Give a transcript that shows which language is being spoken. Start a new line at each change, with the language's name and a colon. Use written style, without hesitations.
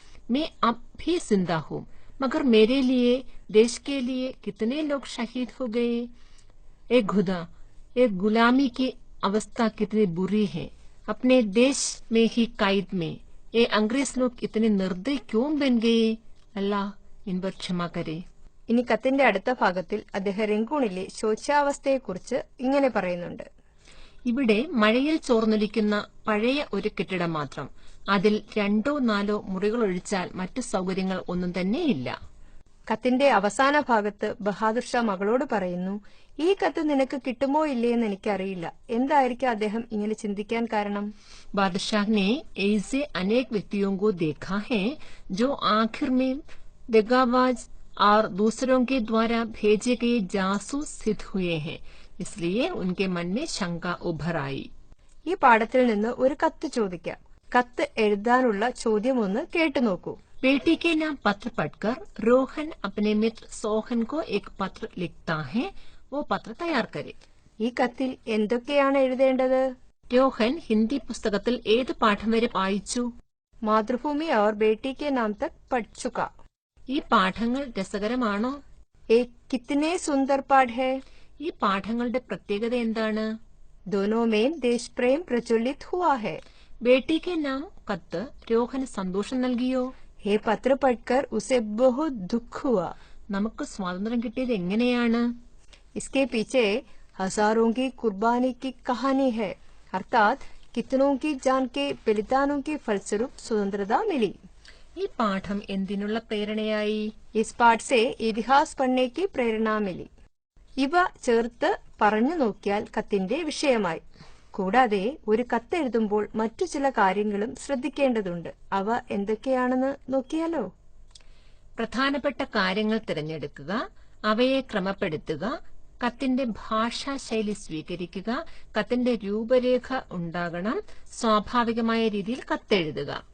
Hindi: मैं अब भी जिंदा हूँ, मगर मेरे लिए, देश के लिए कितने लोग शहीद हो गए. एक खुदा, एक गुलामी की अवस्था कितनी बुरी है. अपने देश में ही कैद में ये अंग्रेज लोग इतने निर्दयी क्यों बन गए. अल्लाह इन पर क्षमा करे.
Malayalam: ഇനി കത്തിന്റെ അടുത്ത ഭാഗത്തിൽ അദ്ദേഹം രംഗൂണിലെ ശോച്യാവസ്ഥയെക്കുറിച്ച് ഇങ്ങനെ പറയുന്നുണ്ട്. ഇവിടെ മഴയിൽ ചോർന്നൊലിക്കുന്ന പഴയ ഒരു കെട്ടിടം മാത്രം. അതിൽ 2-4 മുറികൾ ഒഴിച്ചാൽ മറ്റു സൗകര്യങ്ങൾ ഒന്നും തന്നെയില്ല. കത്തിന്റെ അവസാന ഭാഗത്ത് ബഹാദുർ ഷാ മകളോട് പറയുന്നു, ഈ കത്ത് നിനക്ക് കിട്ടുമോ ഇല്ലയെന്ന് എനിക്കറിയില്ല. എന്തായിരിക്കും അദ്ദേഹം ഇങ്ങനെ ചിന്തിക്കാൻ കാരണം?
Hindi: बादशाह ने ऐसे अनेक व्यक्तियों को देखा है जो आखिर में दगाबाज और दूसरों के द्वारा भेजे गए जासूस सिद्ध हुए हैं, इसलिए उनके मन में शंका उभर आई।
Malayalam: ഈ പാഠത്തിൽ നിന്ന് ഒരു കത്ത് ചോദിക്കാം. കത്ത് എഴുതാനുള്ള ചോദ്യം ഒന്ന് കേട്ടു നോക്കൂ.
Hindi: बेटी के नाम पत्र पढ़कर रोहन अपने मित्र सोहन को एक पत्र लिखता है, वो पत्र तैयार करे।
Malayalam: ഈ കത്തിൽ എന്തൊക്കെയാണ് എഴുതേണ്ടത്? रोहन हिंदी പുസ്തകത്തിൽ ഏത് പാഠം വരെ വായിച്ചു?
Hindi: മാതൃഭൂമി और बेटी के नाम तक पढ़ चुका.
Malayalam: ഈ പാഠങ്ങൾ രസകരമാണോ?
Hindi: एक कितने सुंदर पाठ है.
Malayalam: ഈ പാഠങ്ങളുടെ പ്രത്യേകത എന്താണ്?
Hindi: दोनों में देश प्रेम प्रज्वलित हुआ है.
Malayalam: बेटी के नाम കത്ത് രോഹന് സന്തോഷം നൽകിയോ?
Hindi: ये पत्र पढ़कर उसे बहुत दुख हुआ.
Malayalam: നമുക്ക് സ്വാതന്ത്ര്യം കിട്ടിയത് എങ്ങനെയാണ്?
Hindi: इसके पीछे हजारों की कुर्बानी की कहानी है, अर्थात कितनों की जान के बलिदानों के फलस्वरूप स्वतंत्रता मिली.
Malayalam: ഈ പാഠം എന്തിനുള്ള പ്രേരണയായി?
Hindi: इस पाठ से इतिहास पढ़ने की प्रेरणा मिली.
Malayalam: ഇവ ചേർത്ത് പറഞ്ഞു നോക്കിയാൽ കത്തിന്റെ വിഷയമായി. കൂടാതെ ഒരു കത്ത് എഴുതുമ്പോൾ മറ്റു ചില കാര്യങ്ങളും ശ്രദ്ധിക്കേണ്ടതുണ്ട്. അവ എന്തൊക്കെയാണെന്ന് നോക്കിയാലോ? പ്രധാനപ്പെട്ട കാര്യങ്ങൾ തിരഞ്ഞെടുക്കുക, അവയെ ക്രമപ്പെടുത്തുക, കത്തിന്റെ ഭാഷാ ശൈലി സ്വീകരിക്കുക, കത്തിന്റെ രൂപരേഖ ഉണ്ടാകണം, സ്വാഭാവികമായ രീതിയിൽ കത്തെഴുതുക.